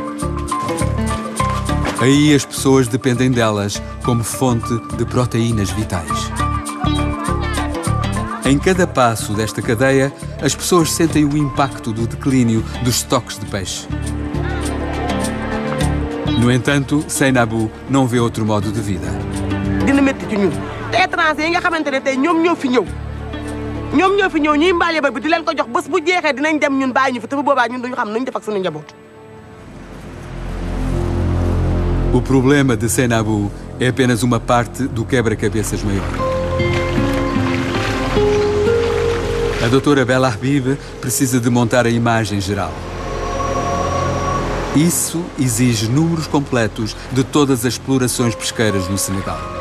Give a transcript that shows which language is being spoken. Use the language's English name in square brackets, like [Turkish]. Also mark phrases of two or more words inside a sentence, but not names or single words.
[Portuguese] Aí as pessoas dependem delas como fonte de proteínas vitais. Em cada passo desta cadeia, as pessoas sentem o impacto do declínio dos estoques de peixe. No entanto, Seynabou não vê outro modo de vida. [Wolof] dina métti ci ñun te étranger yi nga xamante ne tey ñoom ñoo fi ñëw ñuy mbaale ba bi di leen ko jox bés bu jeexee dinañ dem ñun bàyyi ñu fi te bu boobaa ñun duñu xam nuñ def ak suñu njaboot. [Portuguese] O problema de Seynabou é apenas uma parte do quebra-cabeças maior. A doutora Bella Habib precisa de montar a imagem geral. Isso exige números completos de todas as explorações pesqueiras no Senegal.